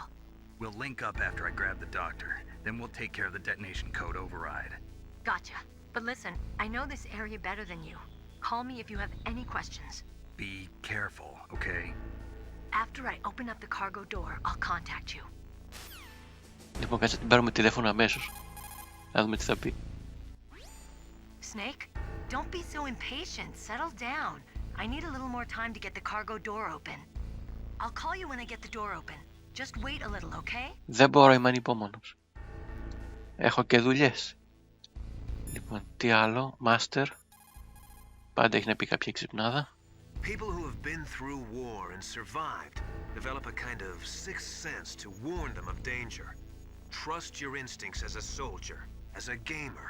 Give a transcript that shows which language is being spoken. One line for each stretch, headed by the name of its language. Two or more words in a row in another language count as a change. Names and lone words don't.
English: We'll link up after I grab the doctor. Then we'll take care of the detonation code override. Gotcha. But listen, I know this area better than you. Call me if you have any questions. Be careful, okay? After I open up the cargo door, I'll contact you.
Greek: Λοιπόν, κάτσε την πάρουμε τηλέφωνο αμέσως. Να δούμε τι θα πει.
English: Snake, don't be so impatient. Settle down. I need a little more time to get the cargo door open. I'll call you when I get the door open. Just wait a little, okay?
Greek: Δεν μπορώ, είμαι ανυπόμονος. Έχω και δουλειές. Λοιπόν, τι άλλο, Master. Πάντα έχει να πει κάποια ξυπνάδα.
English: People who have been through war and survived develop a kind of sixth sense to warn them of danger. Trust your instincts as a soldier, as a gamer.